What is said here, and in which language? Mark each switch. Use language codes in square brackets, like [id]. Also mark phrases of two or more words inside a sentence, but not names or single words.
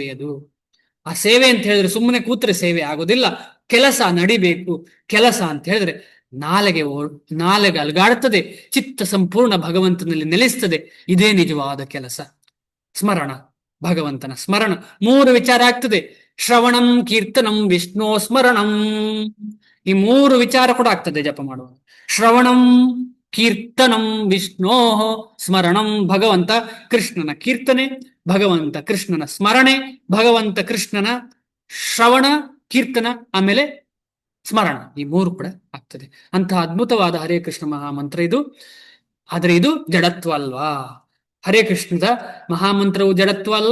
[kn] ಅದು ಆ ಸೇವೆ ಅಂತ ಹೇಳಿದ್ರೆ ಸುಮ್ಮನೆ ಕೂತ್ರೆ ಸೇವೆ ಆಗೋದಿಲ್ಲ, ಕೆಲಸ ನಡಿಬೇಕು. ಕೆಲಸ ಅಂತ ಹೇಳಿದ್ರೆ ನಾಲೆಗೆ ಅಲುಗಾಡುತ್ತದೆ, ಚಿತ್ತ ಸಂಪೂರ್ಣ ಭಗವಂತನಲ್ಲಿ ನೆಲೆಸ್ತದೆ. ಇದೇ ನಿಜವಾದ ಕೆಲಸ. ಸ್ಮರಣ, ಭಗವಂತನ ಸ್ಮರಣ. 3 ವಿಚಾರ ಆಗ್ತದೆ: [sa] ಶ್ರವಣಂ, ಕೀರ್ತನಂ, ವಿಷ್ಣು ಸ್ಮರಣಂ. [kn] ಈ 3 ವಿಚಾರ ಕೂಡ ಆಗ್ತದೆ ಜಪ ಮಾಡುವಾಗ. [sa] ಶ್ರವಣಂ, ಕೀರ್ತನಂ, ವಿಷ್ಣೋ ಸ್ಮರಣಂ. [kn] ಭಗವಂತ ಕೃಷ್ಣನ ಕೀರ್ತನೆ, ಭಗವಂತ ಕೃಷ್ಣನ ಸ್ಮರಣೆ, ಭಗವಂತ ಕೃಷ್ಣನ ಶ್ರವಣ, ಕೀರ್ತನ, ಆಮೇಲೆ ಸ್ಮರಣ. ಈ 3 ಕೂಡ ಆಗ್ತದೆ. ಅಂತಹ ಅದ್ಭುತವಾದ [sa] ಹರೇ ಕೃಷ್ಣ [kn] ಮಹಾಮಂತ್ರ ಇದು. ಆದರೆ ಇದು ಜಡತ್ವ ಅಲ್ವಾ? ಹರೇ ಕೃಷ್ಣದ ಮಹಾಮಂತ್ರವು ಜಡತ್ವ ಅಲ್ಲ.